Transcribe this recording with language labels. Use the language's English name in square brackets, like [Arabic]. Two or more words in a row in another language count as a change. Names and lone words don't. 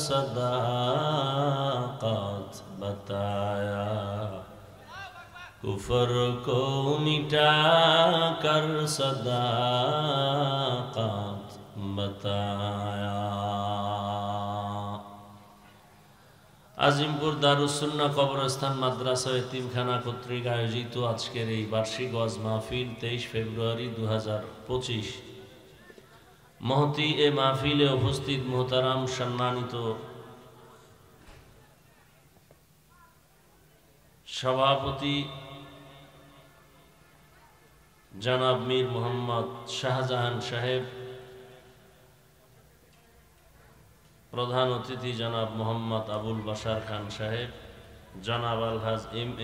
[Urdu] صداقت بتایا کفر کو مٹا کر صداقت بتایا [Bangla] আজিমপুর দারুস সুন্নাহ কবরস্থান মাদ্রাসা এতিমখানা কর্তৃক আয়োজিত আজকের এই বার্ষিক ওয়াজ মাহফিল 23 ফেব্রুয়ারি 2025। মহতি এ মাহফিলে উপস্থিত মোহতারাম সম্মানিত সভাপতি জনাব মীর মোহাম্মদ শাহজাহান সাহেব, প্রধান অতিথি জনাব মোহাম্মদ আবুল বাশার খান সাহেব, জনাব আলহাজ এম.এ.